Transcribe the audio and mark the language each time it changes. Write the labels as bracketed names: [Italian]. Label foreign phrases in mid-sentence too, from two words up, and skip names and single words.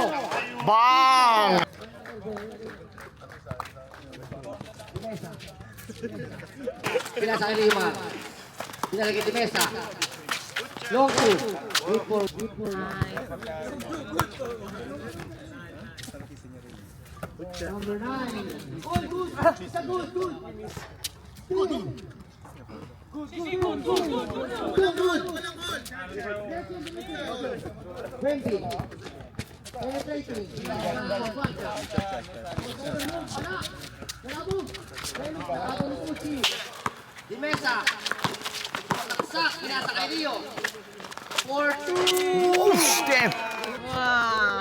[Filipino] Bang! Pinasa kay Lima, pinasa kay Timesa, [English] long two, good ball, good ball. Number 9, good, good, isa good, good. Wemby, penetrating, [Filipino] Dimesa, taksak, pinasa kay Rio, 4-2. [English] Oh, step! Wow.